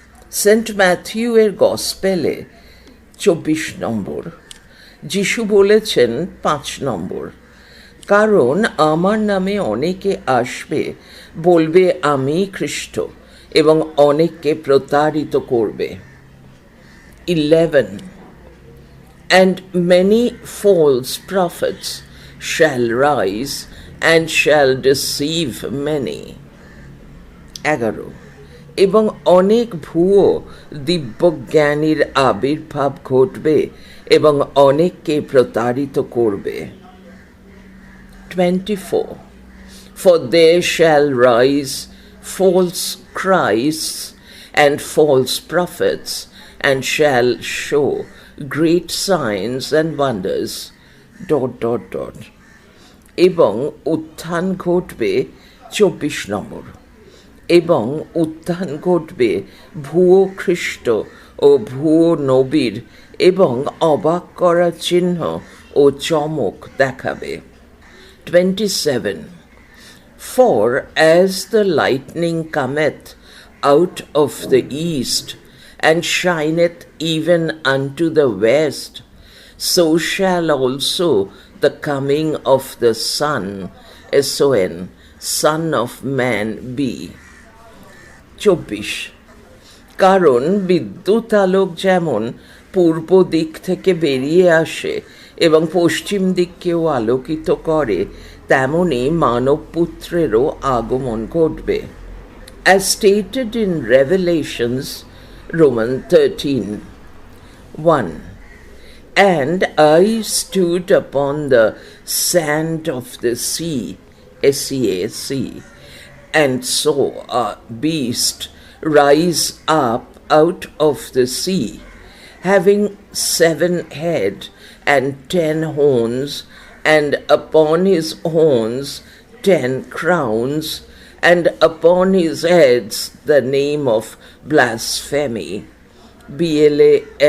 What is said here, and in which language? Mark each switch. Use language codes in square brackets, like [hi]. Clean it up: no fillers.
[bn] Saint ম্যাথিউয়ের গসপেলে 24 নম্বর, যিশু বলেছেন 5 নম্বর, কারণ আমার নামে অনেকে আসবে, বলবে আমি খ্রিস্ট, এবং অনেককে প্রতারিত করবে। [en] 11, and many false prophets shall rise and shall deceive many. [bn] 11, এবং অনেক ভুয়ো দিব্যজ্ঞানীর আবির্ভাব ঘটবে এবং অনেককে প্রতারিত করবে। [en] 24, for there shall rise false Christs and false prophets, and shall show great signs and wonders. ... [bn] এবং উত্থান ঘটবে 24 নম্বর, এবং উত্থান ঘটবে ভুয়ো খ্রিস্ট ও ভুয়ো নবীর, এবং অবাক করা চিহ্ন ও চমক দেখাবে। 27. [en] For as the lightning cometh out of the east, and shineth even unto the west, so shall also the coming of the Son, S-O-N, Son of Man be. 24. [bn] কারণ বিদ্যুৎ আলোক যেমন পূর্ব দিক থেকে বেরিয়ে আসে এবং পশ্চিম দিককেও আলোকিত করে, তেমনি মানবপুত্রেরও আগমন ঘটবে। [en] As stated in Revelations, Romans 13:1. And I stood upon the sand of the sea, S-E-A-C, and saw a beast rise up out of the sea, having 7 heads and 10 horns, and upon his horns 10 crowns, and upon his heads the name of blasphemy, B-L-A-S-P-H-E-M-Y.